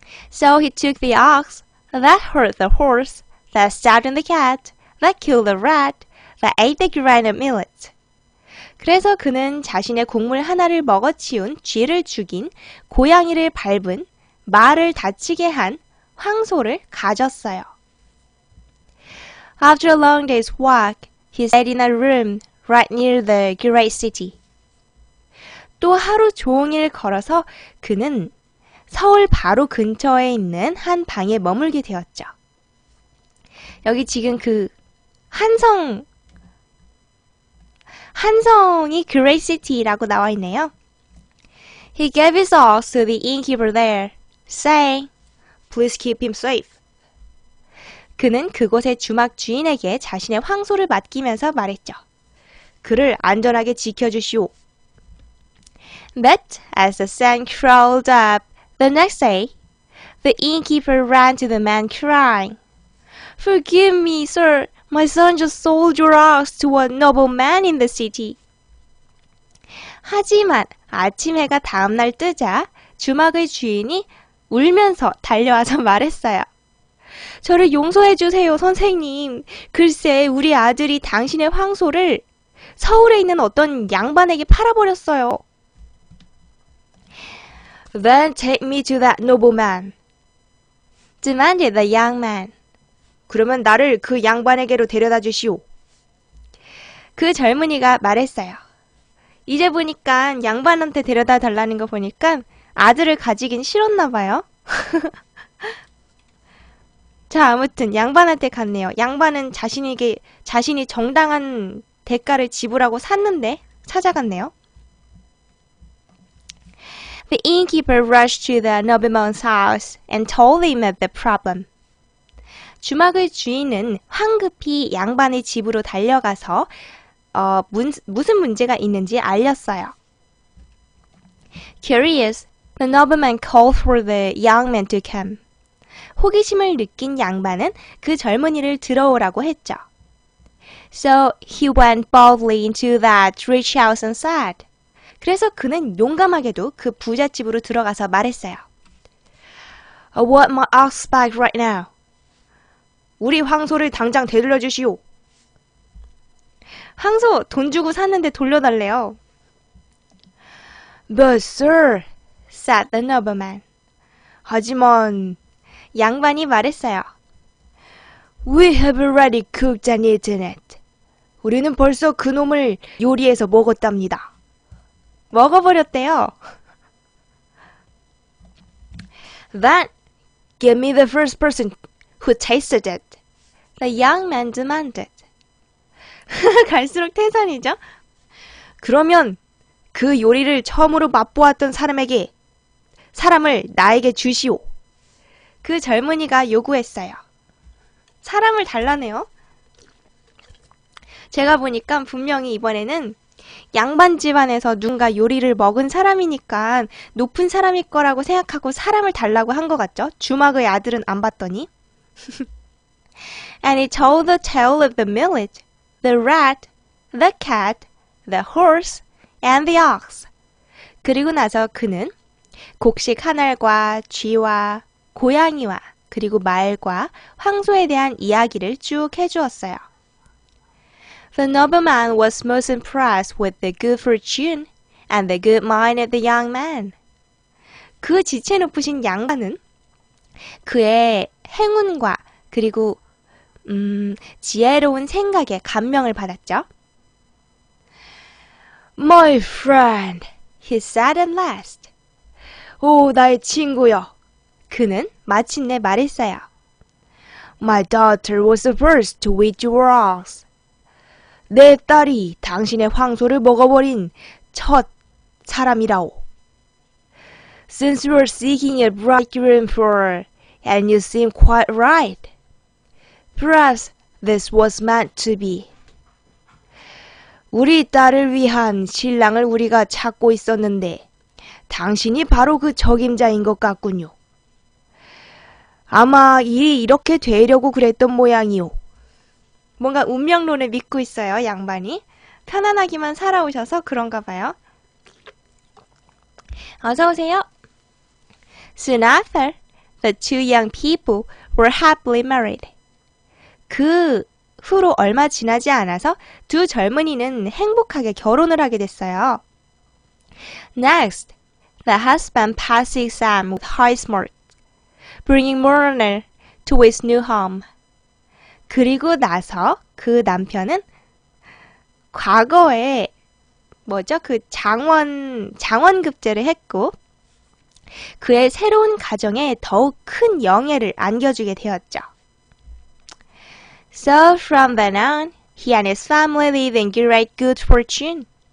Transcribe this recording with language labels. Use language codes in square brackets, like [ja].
[en] So he took the ox that hurt the horse, that stepped on the cat, that killed the rat, that ate the grain of millet. [ko] 그래서 그는 자신의 곡물 하나를 먹어치운 쥐를 죽인, 고양이를 밟은, 말을 다치게 한 황소를 가졌어요. [en] After a long day's walk, he stayed in a room right near the great city. [ko] 또 하루 종일 걸어서 그는 서울 바로 근처에 있는 한 방에 머물게 되었죠. 여기 지금 그 한성이 Great City라고 나와 있네요. [en] He gave his ox to the innkeeper there, saying, Please keep him safe. [ko] 그는 그곳의 주막 주인에게 자신의 황소를 맡기면서 말했죠. 그를 안전하게 지켜주시오. [en] But as the sun crawled up the next day, the innkeeper ran to the man crying, Forgive me, sir. My son just sold your ox to a nobleman in the city. [ko] 하지만 아침 해가 다음날 뜨자 주막의 주인이 울면서 달려와서 말했어요. 저를 용서해 주세요, 선생님. 글쎄, 우리 아들이 당신의 황소를 서울에 있는 어떤 양반에게 팔아버렸어요. [en] Then take me to that nobleman, demanded the young man. [ko] 그러면 나를 그 양반에게로 데려다 주시오. 그 젊은이가 말했어요. 이제 보니까 양반한테 데려다 달라는 거 보니까 아들을 가지긴 싫었나 봐요. 자, 아무튼 양반한테 갔네요. 양반은 자신이 정당한 대가를 지불하고 샀는데 찾아갔네요. [en] The innkeeper rushed to the nobleman's house and told him of the problem. [ko] 주막의 주인은 황급히 양반의 집으로 달려가서 무슨 문제가 있는지 알렸어요. [en] Curious, the nobleman called for the young man to come. [ko] 호기심을 느낀 양반은 그 젊은이를 들어오라고 했죠. [en] So he went boldly into that rich house and said. [ko] 그래서 그는 용감하게도 그 부잣집으로 들어가서 말했어요. [en] I want my ox back right now. [ko] 우리 황소를 당장 되돌려 주시오. 황소 돈 주고 샀는데 돌려달래요. [en] But sir, said the nobleman. [ko] 하지만 양반이 말했어요. [en] we have already cooked and eaten it. [ko] 우리는 벌써 그 놈을 요리해서 먹었답니다. 먹어버렸대요. [en] Then give me the first person who tasted it. The young man demanded. [ko] 갈수록 태산이죠? 그러면 그 요리를 처음으로 맛보았던 사람을 나에게 주시오. 그 젊은이가 요구했어요. 사람을 달라네요. 제가 보니까 분명히 이번에는 양반 집안에서 누군가 요리를 먹은 사람이니까 높은 사람일 거라고 생각하고 사람을 달라고 한 것 같죠? 주막의 아들은 안 봤더니. [en] And he told the tale of the millet, the rat, the cat, the horse, and the ox. [ko] 그리고 나서 그는 곡식 한 알과 쥐와 고양이와 그리고 말과 황소에 대한 이야기를 쭉 해주었어요. [en] The nobleman was most impressed with the good fortune and the good mind of the young man. [ko] 그 지체 높으신 양반은 그의 행운과 그리고 지혜로운 생각에 감명을 받았죠. [en] My friend, he said at last. [ko] 오, 나의 친구여. 그는 마침내 말했어요. [en] My daughter was the first to eat your ox. [ko] 내 딸이 당신의 황소를 먹어버린 첫 사람이라오. [en] Since you are seeking a bridegroom for her, and you seem quite right, perhaps this was meant to be. [ko] 우리 딸을 위한 신랑을 우리가 찾고 있었는데 당신이 바로 그 적임자인 것 같군요. 아마 일이 이렇게 되려고 그랬던 모양이오. 뭔가 운명론을 믿고 있어요, 양반이. 편안하기만 살아오셔서 그런가 봐요. 어서 오세요. [en] Soon after, the two young people were happily married. [ko] 그 후로 얼마 지나지 않아서 두 젊은이는 행복하게 결혼을 하게 됐어요. [en] Next, the husband passed the exam with high marks, bringing mourner to his new home. [ko] 그리고 나서 그 남편은 과거에 그 장원급제를 했고 그의 새로운 가정에 더욱 큰 영예를 안겨주게 되었죠. [en] So from then on, he and his family lived in great good fortune.